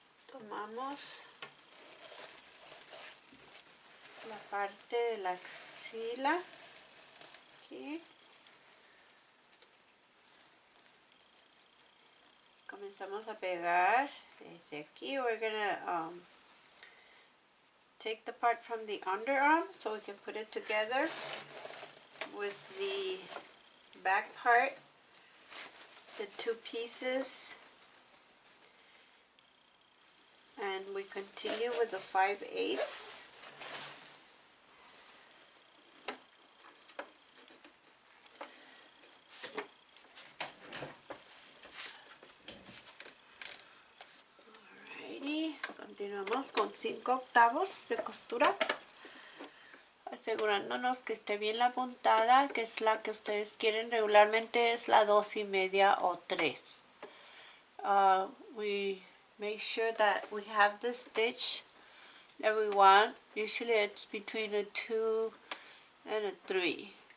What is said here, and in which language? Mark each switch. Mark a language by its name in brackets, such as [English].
[Spanish] Tomamos la parte de la axila aquí. Comenzamos a pegar desde aquí. [English] We're gonna take the part from the underarm so we can put it together with the back part, the two pieces, and we continue with the 5/8. [Spanish] Alrighty, continuamos con 5/8 de costura, asegurándonos que esté bien la puntada, que es la que ustedes quieren. Regularmente es la 2.5 o 3. [English] We make sure that we have the stitch that we want. Usually it's between a 2 and a 3.